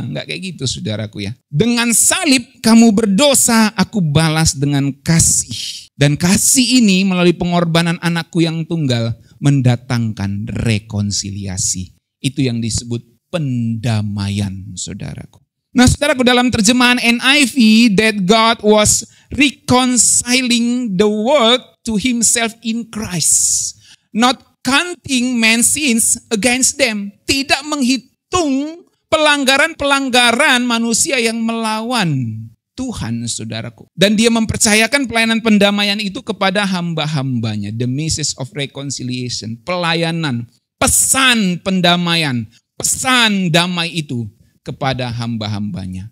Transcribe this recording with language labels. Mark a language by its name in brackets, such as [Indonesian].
[Indonesian] Nggak kayak gitu saudaraku ya. Dengan salib kamu berdosa, aku balas dengan kasih. Dan kasih ini melalui pengorbanan anakku yang tunggal mendatangkan rekonsiliasi. Itu yang disebut pendamaian saudaraku. Nah saudaraku, dalam terjemahan [English] NIV, that God was reconciling the world to himself in Christ. Not counting man's sins against them. [Indonesian] Tidak menghitung pelanggaran-pelanggaran manusia yang melawan Tuhan saudaraku. Dan dia mempercayakan pelayanan pendamaian itu kepada hamba-hambanya. [English] The message of reconciliation. [Indonesian] Pelayanan, pesan pendamaian, pesan damai itu kepada hamba-hambanya.